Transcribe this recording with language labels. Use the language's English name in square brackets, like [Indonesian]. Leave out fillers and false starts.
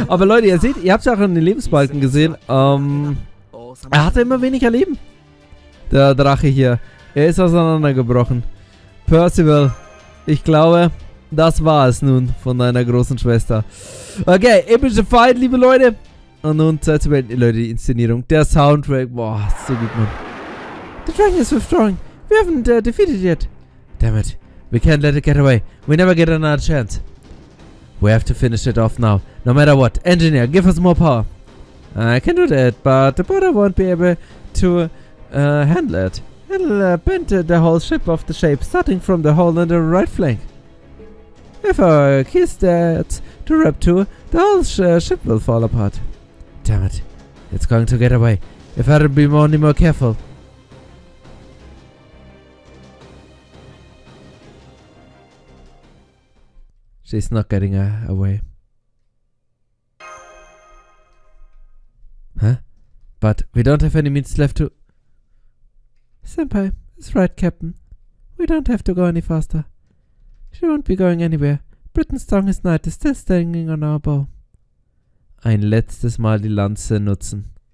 [German] Aber Leute, ihr seht, ihr habt es auch in den Lebensbalken gesehen. Er hatte immer weniger Leben. Der Drache hier. Er ist auseinandergebrochen. Percival, ich glaube, das war es nun von deiner großen Schwester. Okay, epische Fight, liebe Leute. Und nun Zeit zu beenden, Leute, die Inszenierung. Der Soundtrack, boah, so gut, Mann. [English] The dragon is withdrawing. We haven't defeated yet. Damn it. We can't let it get away. We never get another chance. We have to finish it off now. No matter what. Engineer, give us more power. I can do that, but the border won't be able to handle it. It'll bend the whole ship off the shape, starting from the hole in the right flank. If our key starts to wrap too, the whole ship will fall apart. Damn it. It's going to get away. If I'd be only more careful. She's not getting away. Huh? But we don't have any means left to... Senpai is right, Captain. We don't have to go any faster. She won't be going anywhere. Britain's strongest knight is still standing on our bow. [German] Ein letztes Mal die Lanze nutzen.